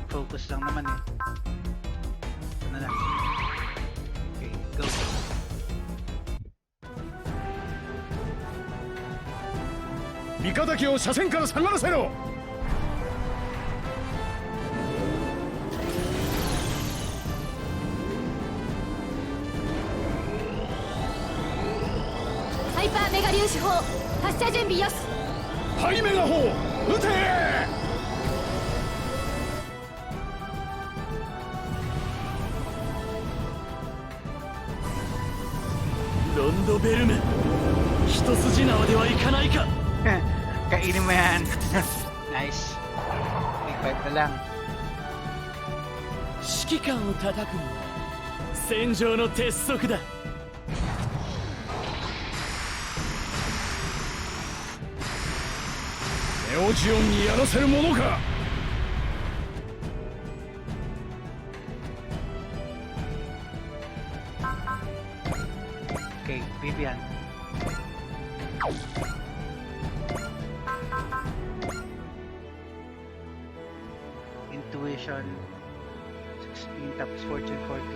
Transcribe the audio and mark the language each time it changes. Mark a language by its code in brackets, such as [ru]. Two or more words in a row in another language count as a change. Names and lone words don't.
[tl] focus lang naman eh. Ito na lang. [en] Okay, go. [ja] 味方機を車線から下がらせろ。ハイパーメガ粒子砲発射準備よし。ハイメガ砲撃て。ロンドベルム、一筋縄ではいかないか。 [tl] Kainin mo yan. Nice. Big 5 na lang. [ja] 指揮官を叩くのは戦場の鉄則だ。ネオジオンにやらせるものか。 [tl] Okay, Vivian. Intuition 16 tapos Fortune 40.